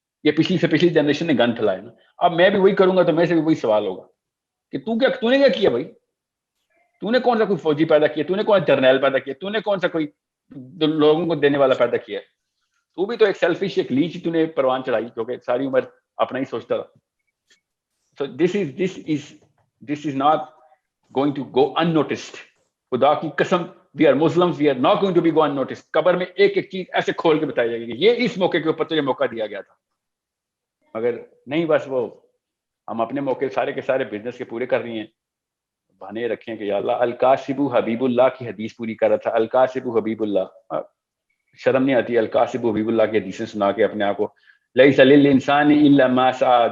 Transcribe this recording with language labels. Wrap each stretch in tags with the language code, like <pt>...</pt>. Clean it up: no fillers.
<ur>یہ پچھلی جنریشن نے گن پھیلایا نا. اب میں بھی وہی کروں گا تو میں سے بھی وہی سوال ہوگا کہ تو نے کیا کیا بھائی؟ تو نے کون سا کوئی فوجی پیدا کیا؟ تو نے کون سا جرنیل پیدا کیا؟ تو نے کون سا کوئی لوگوں کو دینے والا پیدا کیا؟ تو بھی تو ایک سیلفش، ایک لیچ تو نے پروان چڑھائی کیونکہ ساری عمر اپنا ہی سوچتا رہا.</ur> <en>So this is not going to go unnoticed.</en> <ur>خدا کی قسم</ur> <en>we are Muslims, we are not going to be go unnoticed.</en> <ur>قبر میں ایک ایک چیز ایسے کھول کے بتائی جائے گی کہ یہ اس موقع کے اوپر تجھے موقع دیا گیا تھا. مگر نہیں، بس وہ ہم اپنے موقع سارے کے سارے بزنس کے پورے کر رہی ہیں. بہانے رکھیں کہ یا اللہ الکاسب حبیب اللہ کی حدیث پوری کر رہا تھا. الکاسب حبیب اللہ، شرم نہیں آتی الکاسب حبیب اللہ کی حدیثیں سنا کے اپنے آپ کو</ur> <ar>لیس للانسان الا ما سعى.</ar>